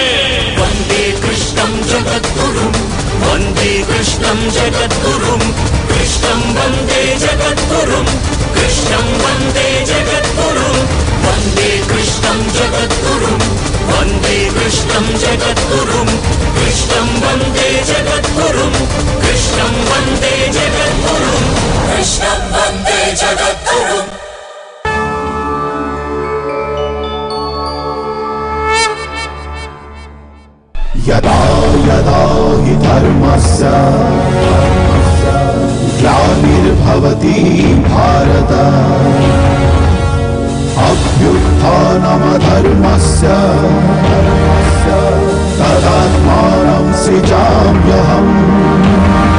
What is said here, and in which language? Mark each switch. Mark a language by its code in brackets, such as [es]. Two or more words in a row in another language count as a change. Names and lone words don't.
[sa] వందే కృష్ణం జగద్గురుం వందే కృష్ణం జగద్గురుం కృష్ణం వందే జగద్గురుం కృష్ణం వందే జగద్గురుం వందే కృష్ణం జగద్గురుం వందే కృష్ణం జగద్గురుం కృష్ణం వందే జగద్గురుం కృష్ణం వందే జగద్గురుం కృష్ణం వందే జగద్గురుం. यदा यदा हि धर्मस्य ग्लानिर्भवति भारत अभ्युत्थानमधर्मस्य तदात्मानं सृजाम्यहम्.